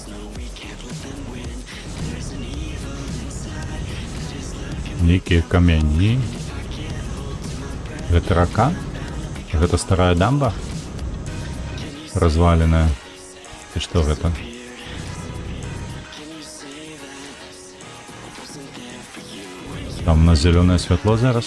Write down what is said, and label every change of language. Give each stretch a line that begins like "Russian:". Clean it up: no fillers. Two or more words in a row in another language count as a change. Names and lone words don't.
English: No, we can't let them win. There's an evil inside that is lurking.
Belarusian: Нейкія камяні. Гэта рака? Гэта старая дамба? Разваленая. І што гэта? Там у нас зеленое святло зараз?